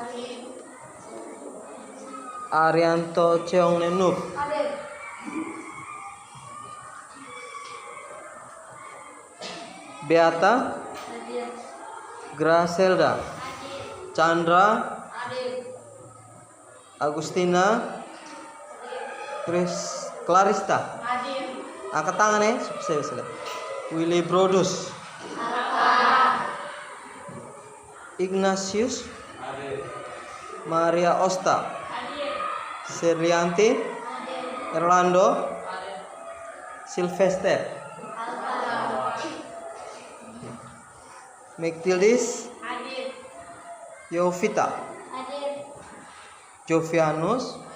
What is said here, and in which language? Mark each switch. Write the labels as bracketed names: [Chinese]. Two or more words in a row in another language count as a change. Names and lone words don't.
[Indonesian] Arianto Cheong Nenuk Beata Gracelda Chandra Agustina Clarista. Angkat tangan ya, sukses. Willy Brodus Ignatius Maria Osta Serlianti Erlando Sylvester Mektildis Yovita Jovianus